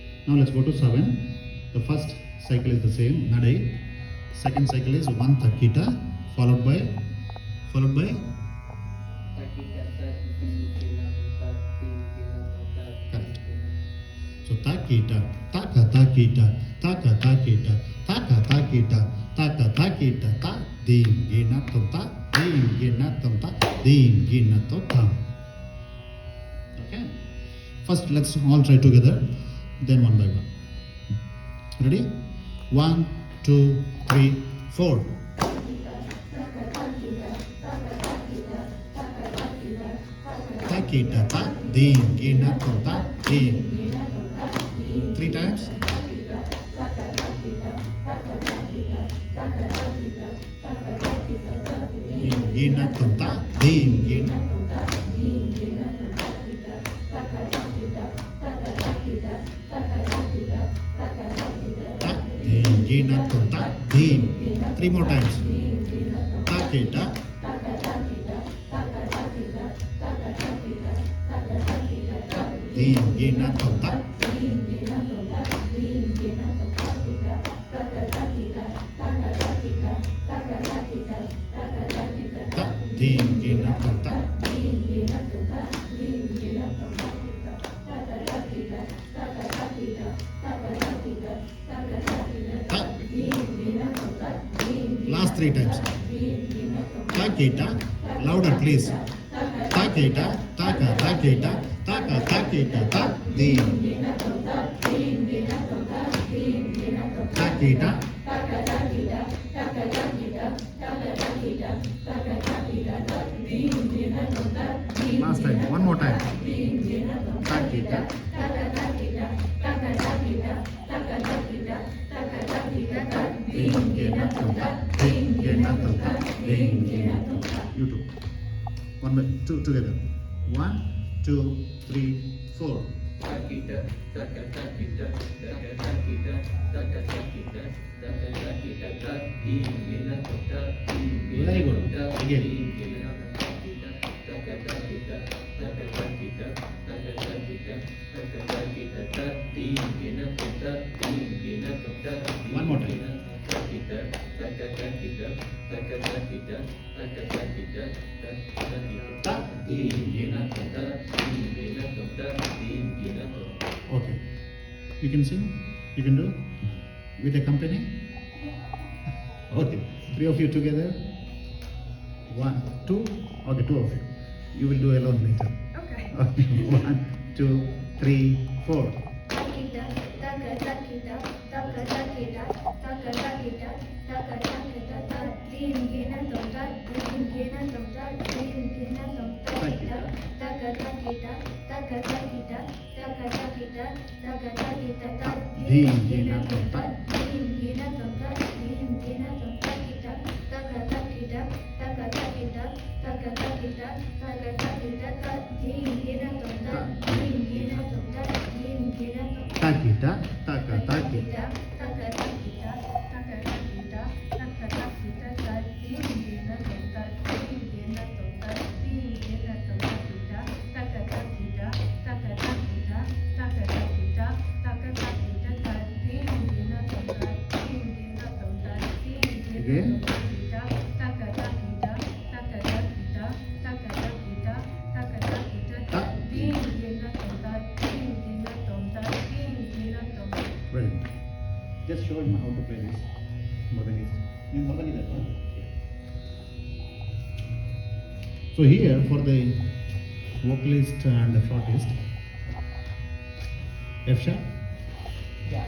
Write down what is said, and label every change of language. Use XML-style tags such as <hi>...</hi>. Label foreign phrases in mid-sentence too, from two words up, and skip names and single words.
<en>Now let's go to 7. The first cycle is the same, Nade. Second cycle is 1 Takita, followed by Takita tat gina tat gina tat correct. So Takita, Taka Takita, Taka Takita, Taka Takita, Taka Takita, Ta, Dim Gina Tota, Dim Gina Tota, Dim Gina Tota. Okay. First, let's all try together, then one by one. Ready? 1, 2, 3, 4. Takita ta dim gina tota dim. 3 times. Dim gina tota dim gina. Ta dim gina tota dim. 3 more times. Takita. Dim gina tota. Ta dim gina tota. Ta. Last 3 times. Takita. Louder please. Takita. Taka takita. Taka takita. Ta dim. Takita. Last time, one more time. Takita. Dim gina tota. Dim gina tota. Dim gina tota. You two. One by two together. 1, 2, 3, 4. Takita taka takita taka takita taka takita taka takita tat gina tota gina. Very good. Again. Gina takita taka takita taka takita taka takita taka takita tat gina tota gina tota. One more time. Takita taka takita taka takita taka takita taka takita Ta gina tota gina tota gina tota. Okay. You can sing? You can do? With a company? Okay. 3 of you together. 1, 2. Okay, 2 of you. You will do alone later. Okay. 1, 2, 3, 4. Takita, taka takita, taka takita, taka takita, taka takita, ta dim gina tota, dim gina tota, dim gina tota. Takita, taka takita, taka takita, taka takita, taka takita, ta dim gina tota, dim gina tota, dim gina tota. Takita, taka takita, taka takita, taka takita, taka takita, ta dim gina tota, dim gina tota, dim gina tota. Takita, taka takita. Taka takita, taka takita, taka takita, ta dim gina tota, dim gina tota, dim gina tota. Taka takita, taka takita, taka takita, taka takita, ta dim gina tota, dim gina tota, dim gina Again. tota. Taka takita, taka takita, taka takita, taka takita, ta dim gina tota, dim gina tota, dim gina tota. Very good. Just show him how to play this. Morganese. You Morganese that one? So here for the vocalist and the flautist, F sharp. Yeah.</en>